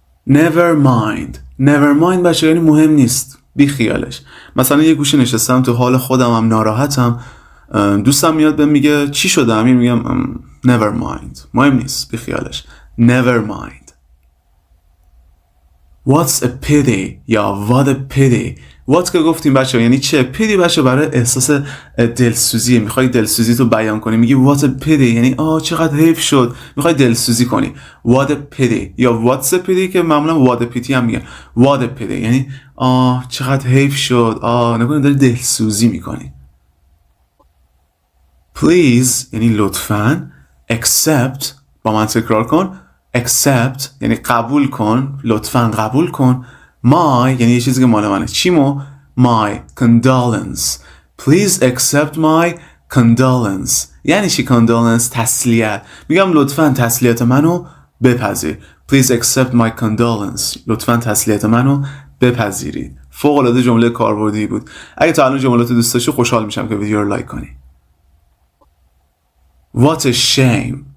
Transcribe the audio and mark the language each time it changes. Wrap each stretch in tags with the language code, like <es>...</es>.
<en>never mind. never mind</en> <fa>بچه یعنی مهم نیست، بی خیالش. مثلا یه گوشه نشستم تو حال خودم، هم ناراحتم، دوستم میاد بهم میگه چی شده امیر؟ میگم never mind، مهم نیست، بی خیالش.</fa> <en>never mind. what's a pity یا what a pity.</en> <fa>what که گفتیم بچه یعنی چه. pity بچه برای احساس دلسوزی، میخوای دلسوزی تو بیان کنی میگی</fa> <en>what a pity</en> <fa>یعنی چقدر حیف شد، میخوای دلسوزی کنی.</fa> <en>what a pity</en> <fa>یا</fa> <en>what's a pity</en> <fa>که معمولا</fa> <en>what a pity</en> <fa>هم میگن.</fa> <en>what a pity</en> <fa>یعنی چقدر حیف شد، نکنه داری دلسوزی میکنی. please یعنی لطفاً. accept با من تکرار کن. accept یعنی قبول کن، لطفاً قبول کن. my یعنی یه چیزی که مال منه. چیمو؟</fa> <en>my condolence. please accept my condolence</en> <fa>یعنی چی</fa> <en>condolence؟</en> <fa>تسلیت. میگم لطفاً تسلیت منو بپذیر.</fa> <en>please accept my condolence</en> <fa>لطفاً تسلیت منو بپذیرید. فوق العاده جمله کاربردی بود. اگه تا الان جملات دوست داشتی خوشحال میشم که ویدیو رو لایک کنی.</fa> <en>what a shame.</en>